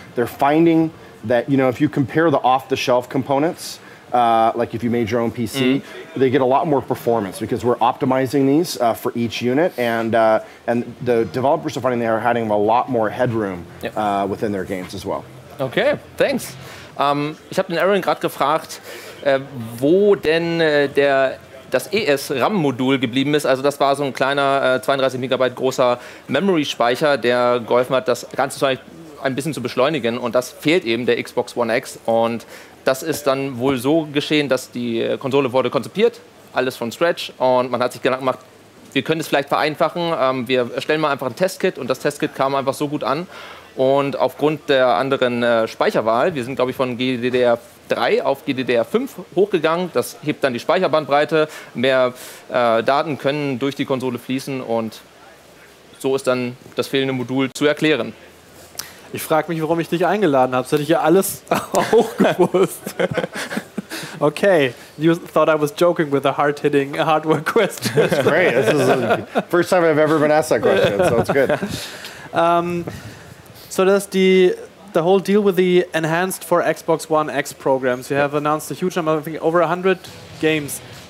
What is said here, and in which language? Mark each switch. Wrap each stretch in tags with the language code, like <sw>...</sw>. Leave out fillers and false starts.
<en>They're finding that, if you compare the off-the-shelf components, like if you made your own PC, they get a lot more performance because we're optimizing these for each unit, and the developers are finding they are having a lot more headroom within their games as well. Okay, thanks.</en> <de>Ich habe den Aaron gerade gefragt, wo denn das ES-RAM-Modul geblieben ist. Also das war so ein kleiner 32 Megabyte großer Memory-Speicher, der geholfen hat, das Ganze ein bisschen zu beschleunigen, und das fehlt eben der Xbox One X, und das ist dann wohl so geschehen, dass die Konsole wurde konzipiert, alles von Scratch, und man hat sich Gedanken gemacht, wir können es vielleicht vereinfachen, wir erstellen mal einfach ein Testkit, und das Testkit kam einfach so gut an, und aufgrund der anderen Speicherwahl, wir sind glaube ich von GDDR3 auf GDDR5 hochgegangen, das hebt dann die Speicherbandbreite, mehr Daten können durch die Konsole fließen, und so ist dann das fehlende Modul zu erklären. Ich frage mich, warum ich dich eingeladen habe. Das hätte ich ja alles auch gewusst.</de> <en>Okay, you thought I was joking with a hard-hitting hardware question. That's great. This is the first time I've ever been asked that question, so it's good. So there's the whole deal with the enhanced for Xbox One X programs. You have announced a huge number, I think over 100 games.</en>